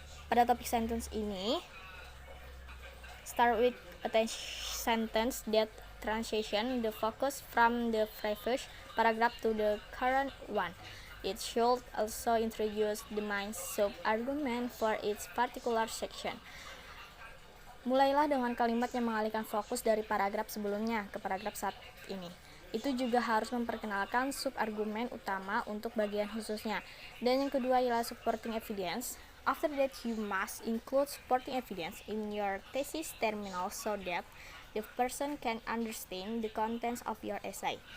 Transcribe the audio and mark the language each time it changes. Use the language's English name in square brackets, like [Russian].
[Indonesian] Pada topik sentence ini, [English] start with a sentence that transition the focus from the previous paragraph to the current one. It should also introduce the main sub-argument for its particular section. [Indonesian] Mulailah dengan kalimat yang mengalihkan fokus dari paragraf sebelumnya ke paragraf saat ini. Itu juga harus memperkenalkan sub-argumen utama untuk bagian khususnya. Dan yang kedua ialah supporting evidence. [English] After that, you must include supporting evidence in your thesis terminal so that the person can understand the contents of your essay.